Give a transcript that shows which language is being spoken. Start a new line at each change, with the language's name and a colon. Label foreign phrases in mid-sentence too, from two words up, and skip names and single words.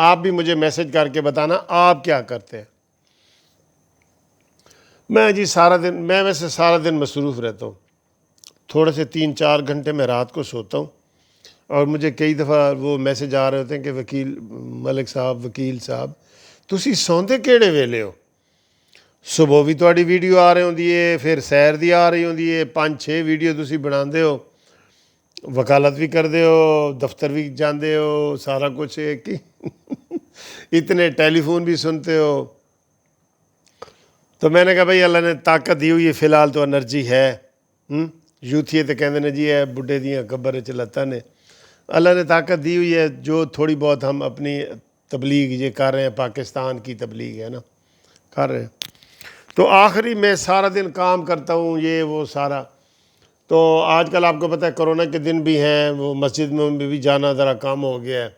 Urdu: آپ بھی مجھے میسج کر کے بتانا آپ کیا کرتے ہیں. میں جی ویسے سارا دن مصروف رہتا ہوں. تھوڑے سے 3-4 گھنٹے میں رات کو سوتا ہوں. اور مجھے کئی دفعہ وہ میسج آ رہے ہوتے ہیں کہ ملک صاحب، وکیل صاحب
Punjabi: تسی سوندے کیڑے ویلے ہو؟ صبح بھی تہاڈی ویڈیو آ رہی ہوندی ہے، پھر سیر دی آ رہی ہوندی ہے، 5-6 ویڈیو تسی بناندے ہو، وکالت بھی کردے ہو، دفتر بھی جاندے ہو، سارا کچھ اتنے ٹیلی فون بھی سنتے ہو.
Urdu: تو میں نے کہا بھائی اللہ نے طاقت دی ہوئی ہے، فی الحال تو انرجی ہے.
Punjabi: یوتھیے تو کہندے نے جی ہے بڈھے دیاں قبر چ لتاں نے.
Urdu: اللہ نے طاقت دی ہوئی ہے، جو تھوڑی بہت ہم اپنی تبلیغ یہ کر رہے ہیں، پاکستان کی تبلیغ ہے نا، کر رہے ہیں. تو آخری میں سارا دن کام کرتا ہوں، یہ وہ سارا. تو آج کل آپ کو پتہ ہے کرونا کے دن بھی ہیں، وہ مسجد میں بھی جانا ذرا کام ہو گیا ہے.